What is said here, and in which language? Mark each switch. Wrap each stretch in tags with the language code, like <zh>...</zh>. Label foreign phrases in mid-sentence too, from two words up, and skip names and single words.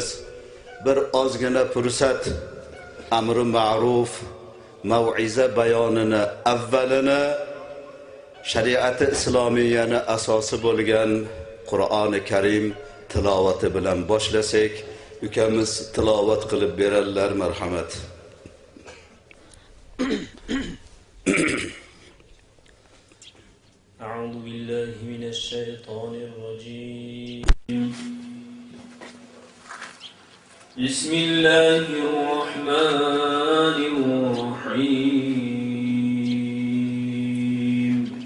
<uz>Bir ozgina fursat amri ma'ruf, mav'iza bayonini avvalini shariati islomiyani asosi bo'lgan Qur'oni Karim tilovati bilan boshlasak, ukamiz tilovat qilib berarlar, marhamat.</uz> <ar>أعوذ بالله من الشيطان الرجيم. بسم الله الرحمن الرحيم.</ar>